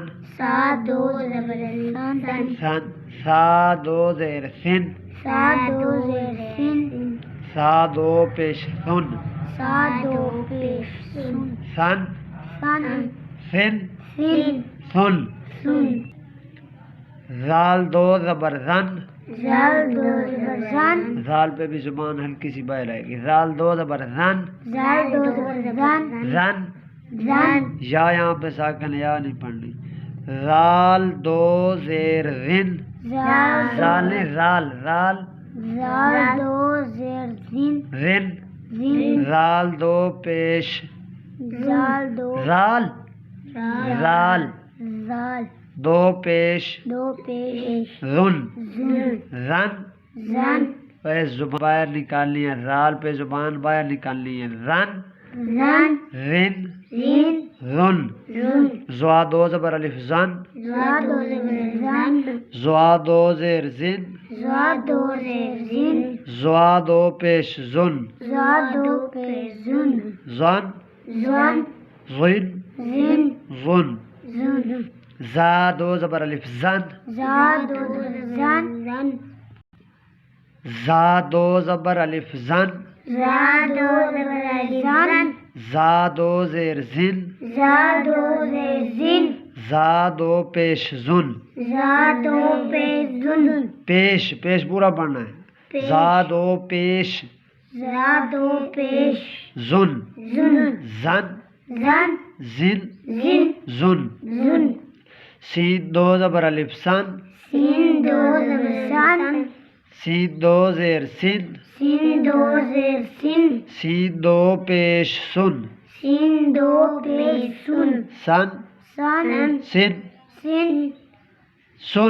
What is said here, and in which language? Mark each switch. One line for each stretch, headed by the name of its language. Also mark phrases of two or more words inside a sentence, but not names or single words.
Urdu: سا 2 زبر الفن، سن۔ سا 2 زیر سن، سا 2 زیر سن، سا 2 پیش سن، سا 2 پیش سن، سن سن سن سن سن۔ سن، زال 2 زبر زن، زال 2 زبر زن، زال پہ بھی زبان ہلکی سی باہر آئے گی۔ زال 2 زبر زن، زال 2 زبر زن، زن۔ زن، یا یہاں پہ ساکن یا نہیں پڑھنی۔ زال 2 زیر رن، زال زال نہیں زال، زال زال 2 زیر زن، رن، زن، زال 2 پیش زال 2 زال، زال زال 2 پیش 2 پیش رن، زن، رن زن، پہ زبان باہر نکالنی ہے، زال پہ زبان باہر نکالنی ہے۔ رن زن، رن زن، رن۔ زن، زوا 2 زبر الف زن، زا 2 زبر زن، زوا 2 زیر زن، زا 2 زیر زن، زوا 2 پیش زن، زا 2 پیش زن، زن زن، زن زن، زن۔ زن، زا 2 زبر الف زن، زا 2 زبر زن، زن، زا 2 زبر الف زن، زا 2 زبر زن، زا 2 زیر زن، زا 2 زیر زن، زا 2 پیش زن، زا 2 پیش زن، پیش پیش پورا پڑھنا ہے۔ زا 2 پیش زا 2 پیش زن، زن، زن زن، زن زن، زن۔ زن، سین 2 زبر الف سن، سین 2 زبر سن، سین 2 زیر سن، سین 2 زیر سن، سین 2 پیش سن، سین 2 پیش سن، سن سن، سن سن، سن۔